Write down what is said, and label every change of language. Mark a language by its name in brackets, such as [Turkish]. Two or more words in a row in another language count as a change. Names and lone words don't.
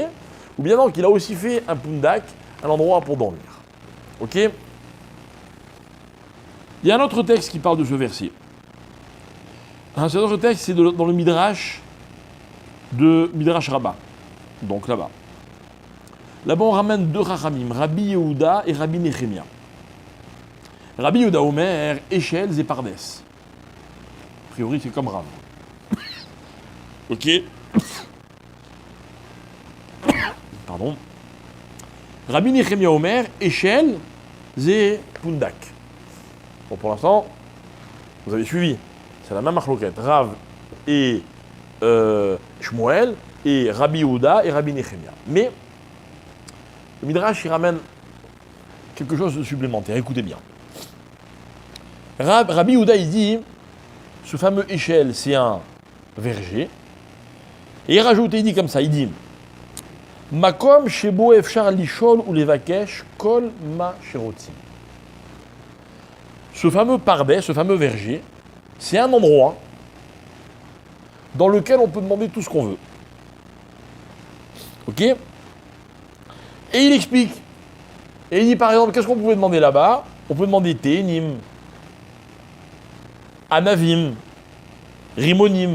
[French] Ou bien non, qu'il a aussi fait un pundak, un endroit pour dormir. Ok? Il y a un autre texte qui parle de ce verset. Cet autre texte, c'est dans le Midrash de Midrash Rabbah. Donc là-bas. Là-bas, on ramène deux Chachamim, Rabbi Yehuda et Rabbi Nechemia. Rabbi Yehuda Omer, échelles et pardes. A priori, c'est comme Rav. Ok. Pardon. Rabbi Nechemia Omer, échelles et pundak. Bon, pour l'instant, vous avez suivi. C'est la même marloquette. Rav et Shmuel et Rabbi Yehuda et Rabbi Nechemia. Mais le Midrash, il ramène quelque chose de supplémentaire. Écoutez bien. Rabbi Yehuda, il dit, ce fameux échelle, c'est un verger. Et il rajoute, il dit comme ça, il dit, [Hebrew] מקום שבו אפשר לשאול או לבקש כל מה שרוצים. [French] Ce fameux pardais, ce fameux verger, c'est un endroit dans lequel on peut demander tout ce qu'on veut. Ok? Et il explique. Et il dit par exemple, qu'est-ce qu'on pouvait demander là-bas? On peut demander [Hebrew] תאנים, ענבים, רימונים.